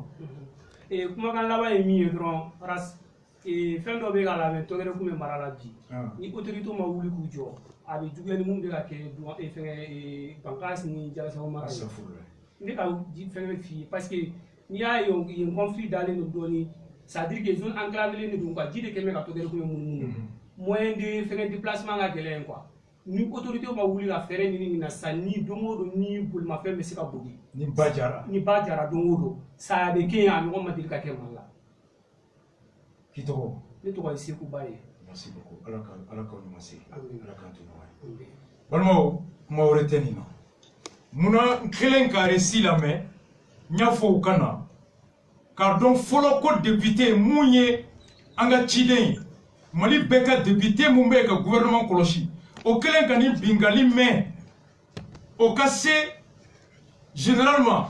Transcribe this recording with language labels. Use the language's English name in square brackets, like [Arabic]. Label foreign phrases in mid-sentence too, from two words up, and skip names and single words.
[Bambara] kumakan laban ye min ye dɔrɔn fɛn dɔ bɛ k'a labɛn tɔgɛrɛ kun bɛ mara la bi ni autorité ma wuli k'u jɔ a bɛ juguya ni mun bɛ ka kɛ fɛngɛ Bankasi ni Jalasago mara ye n bɛ ka fɛn bɛ f'i ye [French] parce que [Bambara] n'i y'a ye yen conflit dalen don dɔɔni [French] c'est à dire que zone enclavée [Bambara] de don quoi ji de kɛmɛ ka tɔgɛrɛ kun bɛ munumunu [French] moyen de [Bambara] fɛngɛ déplacement ka gɛlɛn quoi ni autorité ma wuli ka fɛɛrɛ ɲini nin na sisan ni don o don ni bolimafɛn bɛ se ka boli ni ba jara don o don saya bɛ kɛ yen a ɲɔgɔn ma deli ka kɛ Mali la k'i tɔgɔ ne tɔgɔ ye Seku Ba ye [French] merci beaucoup [Bambara] ala k'aw ɲuman se ala k'an to ɲɔgɔn ye balimaw kuma wɛrɛ tɛ nin na munna n kelen ka récit lamɛn n y'a fɔ u ka na k'a dɔn fɔlɔ ko député mun ye an ka ciden ye Mali bɛɛ ka député mun bɛ ka gouvernement kɔlɔsi o kelen ka ni bingali mɛn o ka se généralement